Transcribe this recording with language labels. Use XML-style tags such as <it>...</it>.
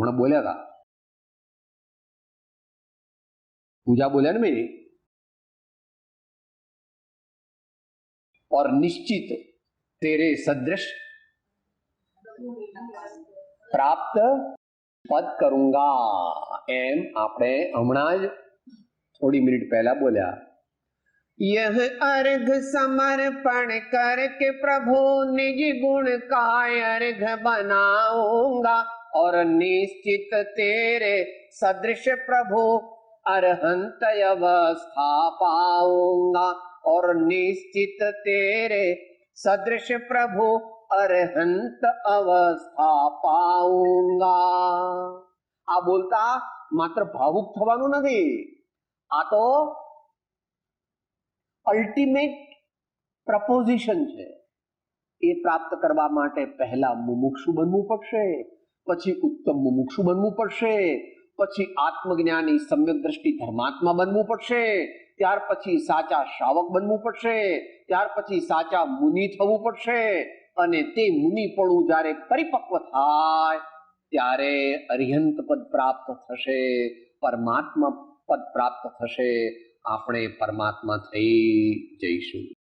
<gu>હમણાં બોલ્યા હતા, પૂજા બોલ્યા ને મેં,</gu> <hi>और निश्चित तेरे सदृश प्राप्त पद करूंगा,</hi> <gu>एम આપણે હમણાં જ થોડી મિનિટ પહેલા બોલ્યા.</gu> <hi>यह अर्घ समर्पण करके प्रभु निज गुण का अर्घ बनाऊंगा, और निश्चित तेरे सदृश प्रभु अरहंत अवस्था पाऊंगा, और निश्चित तेरे सदृश प्रभु अरहंत अवस्था पाऊंगा.</hi> <gu>આ બોલતા માત્ર ભાવુક થવાનું નથી, આ તો અલ્ટિમેટ પ્રપોઝિશન છે. એ પ્રાપ્ત કરવા માટે પહેલા મુમુક્ષુ બનવું પડશે, પછી ઉત્તમ મુમુક્ષુ બનવું પડશે, પછી આત્મજ્ઞાની સમ્યક દ્રષ્ટિ ધર્માત્મા બનવું પડશે, ત્યાર પછી સાચા શ્રાવક બનવું પડશે, ત્યાર પછી સાચા મુનિ થવું પડશે, અને તે મુનિપણું જ્યારે પરિપક્વ થાય ત્યારે અરિહંત પદ પ્રાપ્ત થશે, પરમાત્મા પદ પ્રાપ્ત થશે, આપણે પરમાત્મા થઈ જઈશું.</gu>